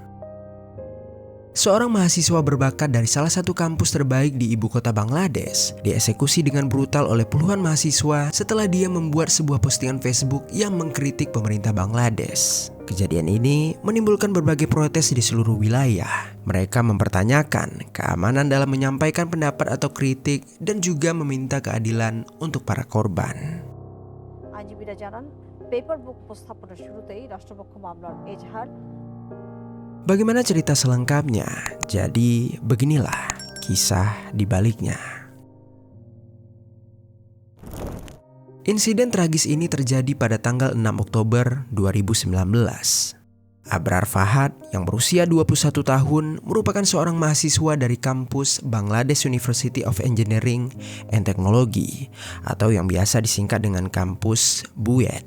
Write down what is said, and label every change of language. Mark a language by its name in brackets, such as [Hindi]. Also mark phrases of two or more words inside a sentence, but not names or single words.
[Indonesian] Seorang mahasiswa berbakat dari salah satu kampus terbaik di ibu kota Bangladesh dieksekusi dengan brutal oleh puluhan mahasiswa setelah dia membuat sebuah postingan Facebook yang mengkritik pemerintah Bangladesh. Kejadian ini menimbulkan berbagai protes di seluruh wilayah. Mereka mempertanyakan keamanan dalam menyampaikan pendapat atau kritik dan juga meminta keadilan untuk para korban. [Bangla] আইনজীবীরা জানান পেপার বুক উপস্থাপনের শুরুতেই রাষ্ট্রপক্ষ মামলার এজাহার। [Indonesian] Bagaimana cerita selengkapnya? Jadi beginilah kisah di baliknya. Insiden tragis ini terjadi pada tanggal 6 Oktober 2019. Abrar Fahad yang berusia 21 tahun merupakan seorang mahasiswa dari kampus Bangladesh University of Engineering and Technology atau yang biasa disingkat dengan kampus BUET.